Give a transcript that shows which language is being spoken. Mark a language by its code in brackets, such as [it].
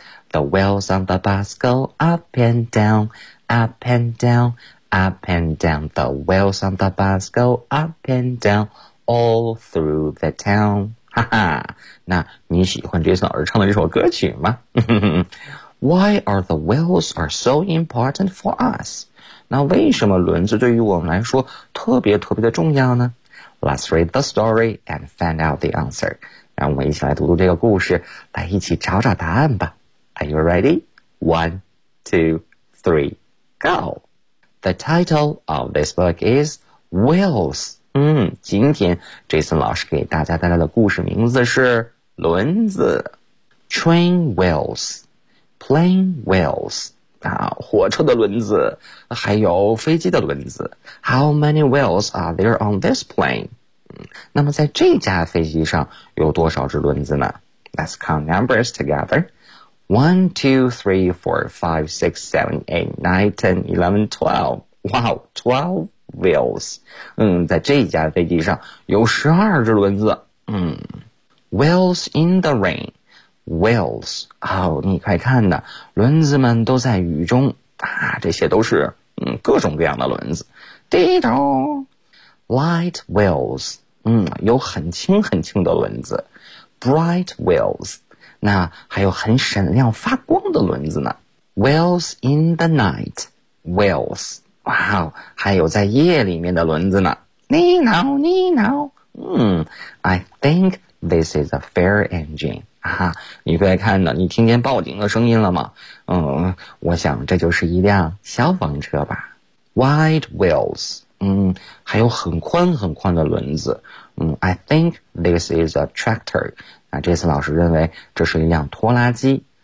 [en] The wheels on the bus go up and down, up and down, up and down. The wheels on the bus go up and down all through the town. [zh] 哈哈，那你喜欢 Jason 老师唱的这首歌曲吗？ [en] Why are the wheels are so important for us? [zh] 那为什么轮子对于我们来说特别特别的重要呢？ [en] Let's read the story and find out the answer. [zh] 让我们一起来读读这个故事，来一起找找答案吧。 [en] Are you ready? One, two, three, go! The title of this book is Wheels. [zh] 今天 Jason 老师给大家带来的故事名字是轮子。 [en] Train wheels, plane wheels. [zh] 火车的轮子，还有飞机的轮子。 [en] How many wheels are there on this plane? [zh] 那么在这架飞机上有多少只轮子呢？ [en] Let's count numbers together. 1, 2, 3, 4, 5, 6, 7, 8, 9, 10, 11, 12. Wow, 12 wheels. [zh] 在这架飞机上有12只轮子。 [en] Wheels in the rain. Wheels, [zh] 你快看呐，轮子们都在雨中啊，这些都是各种各样的轮子。滴咚 ， [en] light wheels, [zh] 有很轻很轻的轮子 ， [en] bright wheels, [zh] 那还有很闪亮发光的轮子呢。 [en] Wheels in the night, wheels, [zh] 还有在夜里面的轮子呢。 [en] Nino, I think this is a fire engine. [zh] 你快看呢，你听见报警的声音了吗？我想这就是一辆消防车吧。 [en] Wide wheels, [zh] 还有很宽很宽的轮子。 [en] I think this is a tractor. [zh] 那这次老师认为这是一辆拖拉机。